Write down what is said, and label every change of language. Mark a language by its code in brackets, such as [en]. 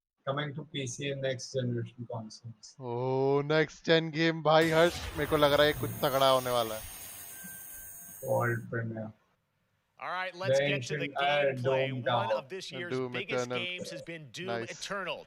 [en] Coming to PC and next generation consoles. [hi] Oh, next gen game भाई हर्ष, मेरे को लग रहा है कुछ तगड़ा होने वाला है. [en] World premiere. All right, let's get to the gameplay. One of this year's biggest games has been Doom Eternal.